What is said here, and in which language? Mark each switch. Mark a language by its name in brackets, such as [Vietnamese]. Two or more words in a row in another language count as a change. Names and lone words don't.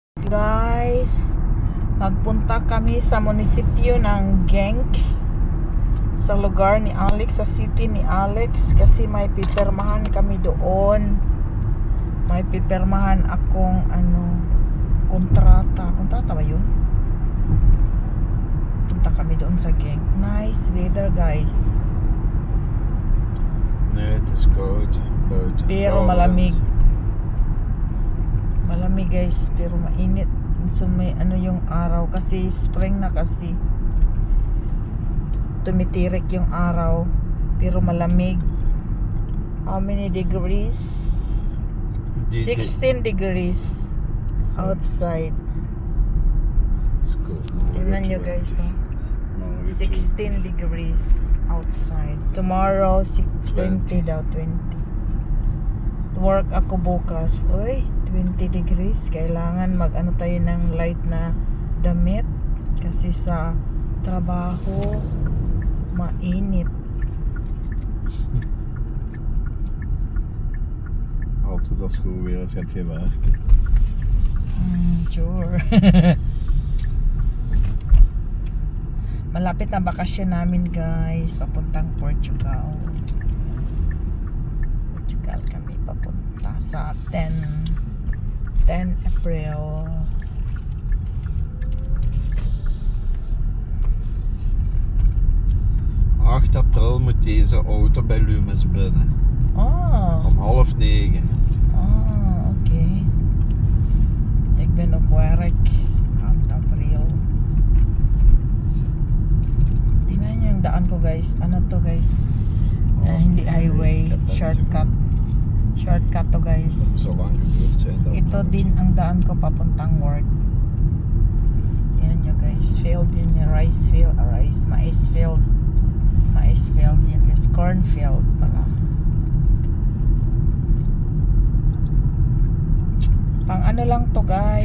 [Filipino] Guys, magpunta kami sa munisipyo ng Genk, sa lugar ni Alex, sa city ni Alex, kasi may pipirmahan kami doon. May pipirmahan akong kontrata ba yun? Punta kami doon sa Genk. [English] Nice weather, guys. [Dutch] Nee, het is koud buiten. [Filipino] Pero malamig. Malamig, guys, pero mainit. So may yung araw kasi spring na, kasi tumitirik yung araw, pero malamig. [English] How many degrees? 16 degrees outside. [Filipino] Tingnan nyo, guys, 16 [English] degrees outside. [Filipino] Tomorrow 20 daw, 20. Work ako bukas. Uy, 20 degrees. Kailangan tayo ng light na damit kasi sa trabaho mainit. [Dutch] Altijd als het goed weer is, gaat je werken. [English] Sure. [Filipino] Malapit na bakasyon namin, guys. Papuntang Portugal. Portugal kami papunta sa 10 April. [Dutch] 8 april moet deze auto bij Lumes binnen. Oh. Om 8:30. Oh, okay. Ik ben op werk 8 April. [Filipino] Tingnan nyo yung daan ko, guys. Ano to, guys? Hindi highway. Shortcut. Shortcut to, guys. Zo lang gebeurd zijn dat. Ito din ang daan ko papuntang work. Yan nyo, guys. Field yun yung [English] rice field. [Filipino] Mais field. Mais field yun, guys. Cornfield pala. Pang ano lang to, guys.